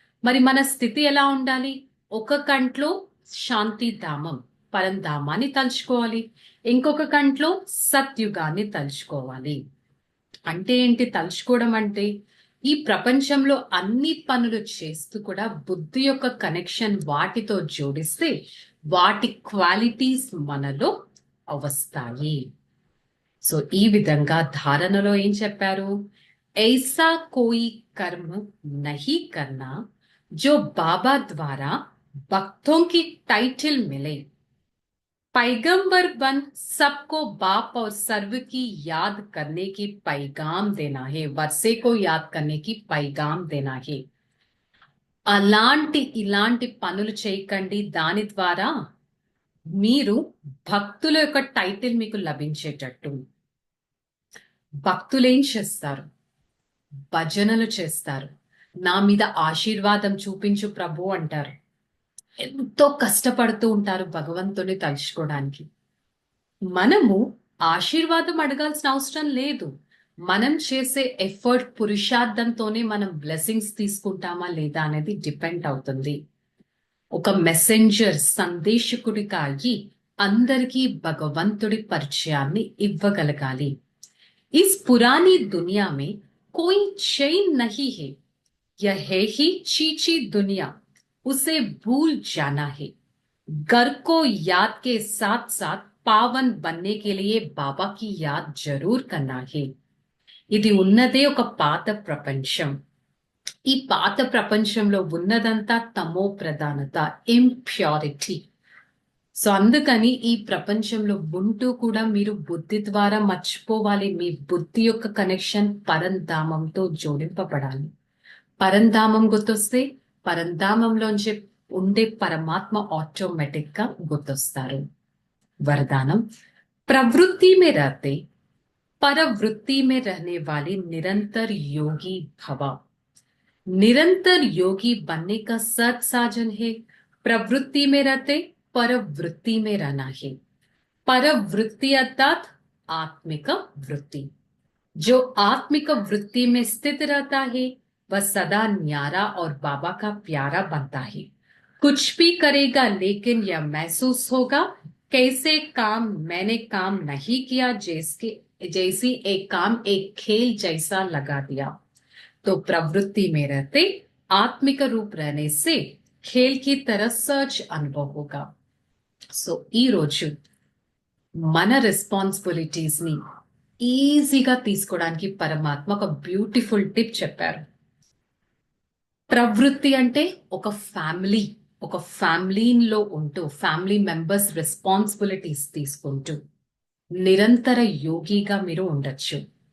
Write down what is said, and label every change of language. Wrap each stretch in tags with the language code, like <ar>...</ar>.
<te>మరి మన స్థితి ఎలా ఉండాలి? ఒక కంట్లో శాంతిధామం, పరంధామాన్ని తలుచుకోవాలి, ఇంకొక కంట్లో సత్యుగాన్ని తలుచుకోవాలి. అంటే ఏంటి తలుచుకోవడం అంటే? ఈ ప్రపంచంలో అన్ని పనులు చేస్తూ కూడా బుద్ధి యొక్క కనెక్షన్ వాటితో జోడిస్తే వాటి క్వాలిటీస్ మనలో వస్తాయి. సో ఈ విధంగా ధారణలో ఏం చెప్పారు?</te> <hi>ऐसा कोई कर्म नहीं करना जो बाबा द्वारा भक्तों की टाइटल मिले, पैगंबर बन सबको बाप और सर्व की याद करने की पैगाम देना है, वर्षे को याद करने की पैगाम देना है.</hi> <te>ఇలాంటి పనులు చేయకండి, దాని ద్వారా మీరు భక్తుల యొక్క టైటిల్ మీకు లభించేటట్టు. భక్తులేం చేస్తారు? భజనలు చేస్తారు. నా మీద ఆశీర్వాదం చూపించు ప్రభు అంటారు. ఎంతో కష్టపడుతూ ఉంటారు భగవంతుని తలుచుకోవడానికి. మనము ఆశీర్వాదం అడగాల్సిన అవసరం లేదు. మనం చేసే ఎఫర్ట్, పురుషార్థంతోనే మనం బ్లెస్సింగ్స్ తీసుకుంటామా లేదా అనేది డిపెండ్ అవుతుంది. ఒక మెసెంజర్, సందేశకుడిగా అయ్యి అందరికీ భగవంతుడి పరిచయాన్ని ఇవ్వగలగాలి.</te> <hi>इस पुरानी दुनिया में कोई चैन नहीं है, यह है ही चीची दुनिया, उसे भूल जाना है. घर को याद के साथ साथ पावन बनने के लिए बाबा की याद जरूर करना है.</hi> <te>ఇది ఉన్నదే ఒక పాత ప్రపంచం. ఈ పాత ప్రపంచంలో ఉన్నదంతా తమో ప్రధానత, ఇంప్యూరిటీ. సో అందుకని ఈ ప్రపంచంలో ఉంటూ కూడా మీరు బుద్ధి ద్వారా మర్చిపోవాలి. మీ బుద్ధి యొక్క కనెక్షన్ పరంధామంతో జోడింపబడాలి. పరంధామం గుర్తొస్తే పరంధామంలోంచి ఉండే పరమాత్మ ఆటోమేటిక్ గా గుర్తొస్తారు.</te> <hi>वरदानम, प्रवृत्ति में रहते परवृत्ति में रहने वाले निरंतर योगी भव. निरंतर योगी बनने का सत साधन है प्रवृत्ति में रहते परवृत्ति में रहना है. परवृत्ति अर्थात आत्मिक वृत्ति. जो आत्मिक वृत्ति में स्थित रहता है वह सदा न्यारा और बाबा का प्यारा बनता है. कुछ भी करेगा लेकिन यह महसूस होगा कैसे काम मैंने काम नहीं किया, जैसी एक काम एक खेल जैसा लगा दिया. तो प्रवृत्ति में रहते आत्मिक रूप रहने से खेल की तरह सहज अनुभव होगा.</hi> <te>సో ఈ రోజు మన రెస్పాన్సిబిలిటీస్ ని ఈజీగా తీసుకోవడానికి పరమాత్మ ఒక బ్యూటిఫుల్ టిప్ చెప్పారు. ప్రవృత్తి అంటే ఒక ఫ్యామిలీలో ఉంటూ ఫ్యామిలీ మెంబర్స్ రెస్పాన్సిబిలిటీస్ తీసుకుంటూ నిరంతర యోగిగా మీరు ఉండొచ్చు.</te>